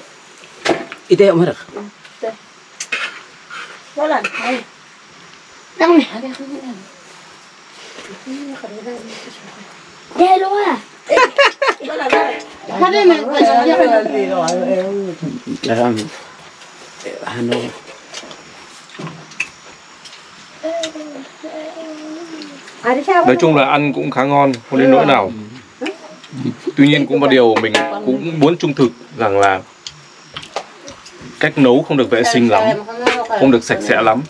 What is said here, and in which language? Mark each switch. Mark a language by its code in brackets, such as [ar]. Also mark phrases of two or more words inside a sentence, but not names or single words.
[id] Itu yang mana? Jalan, ayo. Yang nih, ada yang ini. Dia lu ah. Ada nih, [vi] Nói chung là ăn cũng khá ngon, không đến nỗi nào. Tuy nhiên cũng một điều mình cũng muốn trung thực rằng là cách nấu không được vệ sinh lắm, không được sạch sẽ lắm.